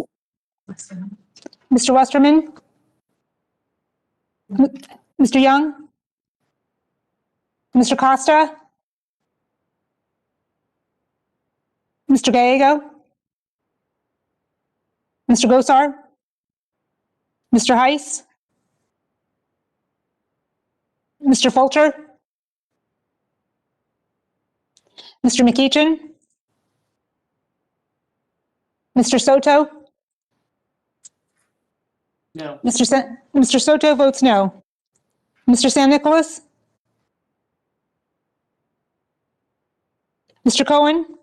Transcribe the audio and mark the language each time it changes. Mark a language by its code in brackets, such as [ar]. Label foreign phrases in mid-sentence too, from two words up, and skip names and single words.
[en] Mr. Westerman? Mr. Young? Mr. Costa? Mr. Gallego? Mr. Gosar? Mr. Heiss? Mr. Fulcher? Mr. McEachin? Mr. Soto? No. Mr. Soto votes no. Mr. San Nicolas? Mr. Cohen?